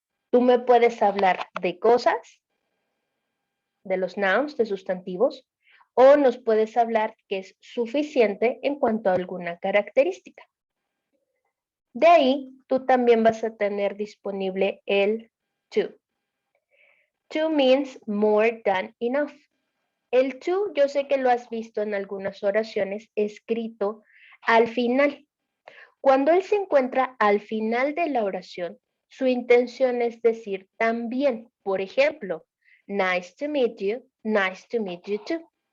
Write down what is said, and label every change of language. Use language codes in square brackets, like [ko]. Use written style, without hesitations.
[es] Tú me puedes hablar de cosas, de los nouns, de sustantivos, o nos puedes hablar que es suficiente en cuanto a alguna característica. De ahí, tú también vas a tener disponible el to. [en] To means more than enough. [es] El to, yo sé que lo has visto en algunas oraciones escrito al final. Cuando él se encuentra al final de la oración, su intención es decir también, por ejemplo, [en] nice to meet you too.